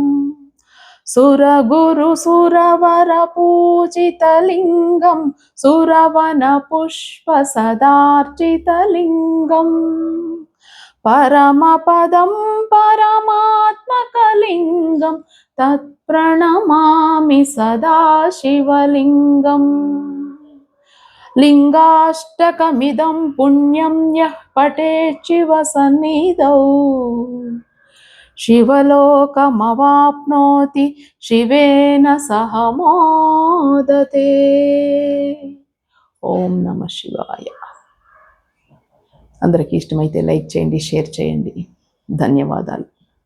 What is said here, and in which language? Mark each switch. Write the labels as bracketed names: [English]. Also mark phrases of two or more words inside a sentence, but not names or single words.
[Sanskrit] सुरगुरुसुरवरपूजितलिङ्गं सुरवनपुष्पसदार्चितलिङ्गं परमपदं परमात्मकलिङ्गं तत्प्रणमामि सदा शिवलिङ्गम् लिङ्गाष्टकमिदं पुण्यं यः पठेत् शिवसन्निधौ शिवलोकमवाप्नोति शिवेन सह मोदते। [Telugu] ఓం నమ శివాయ. అందరికీ ఇష్టమైతే లైక్ చేయండి, షేర్ చేయండి. ధన్యవాదాలు.